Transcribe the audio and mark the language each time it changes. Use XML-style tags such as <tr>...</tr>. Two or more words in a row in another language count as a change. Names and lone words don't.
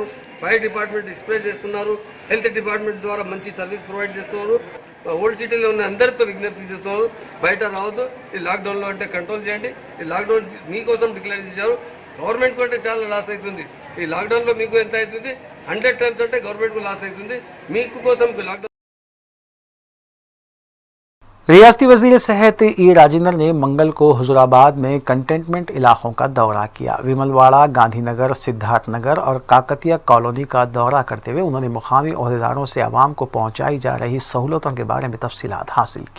<en>fire department display</en> <te>చేస్తున్నారు,</te> <en>health department</en> <te>ద్వారా మంచి</te> <en>service provide</en> <te>చేస్తున్నారు। ఓల్డ్ సిటీలో ఉన్న అందరితో విజ్ఞప్తి చేస్తున్నారు, బయట రావద్దు, ఈ లాక్డౌన్లో అంటే కంట్రోల్ చేయండి। ఈ లాక్డౌన్ మీకోసం డిక్లేర్ చేశారు। గవర్నమెంట్ కు అంటే చాలా లాస్ అవుతుంది, ఈ లాక్డౌన్లో మీకు ఎంత అవుతుంది? 100 టైమ్స్ అంటే గవర్నమెంట్కు లాస్ అవుతుంది, మీకు కోసం లాక్డౌన్।</te> <ur>ریاستی وزیر صحت ای راجندر نے منگل کو حضورآباد میں کنٹینمنٹ علاقوں کا دورہ کیا۔ ومل واڑہ، گاندھی نگر، سدھارتھ نگر اور کاکتیہ کالونی کا دورہ کرتے ہوئے انہوں نے مقامی عہدیداروں سے عوام کو پہنچائی جا رہی سہولتوں کے بارے میں تفصیلات حاصل کی۔</ur>